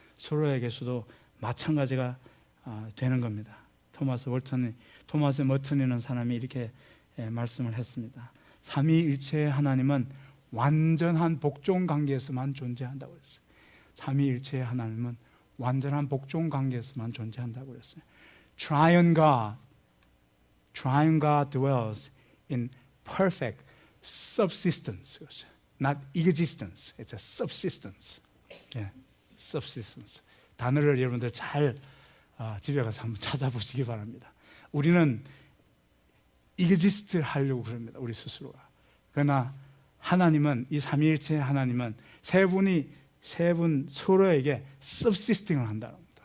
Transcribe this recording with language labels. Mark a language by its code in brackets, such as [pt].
[ko] 서로에게서도 마찬가지가 되는 겁니다. 토마스 머튼이라는 사람이 이렇게 말씀을 했습니다. 삼위일체의 하나님은 완전한 복종 관계에서만 존재한다고 했어요. 삼위일체의 하나님은 완전한 복종 관계에서만 존재한다고 했어요. [en] Triune God dwells in perfect subsistence. Not existence. It's a subsistence. Yeah, subsistence. [ko] 단어를 여러분들 잘 집에 가서 한번 찾아보시기 바랍니다. 우리는 exist 하려고 그럽니다. 우리 스스로가. 그러나 하나님은, 이 삼위일체의 하나님은 세 분 서로에게 subsisting을 한다는 겁니다.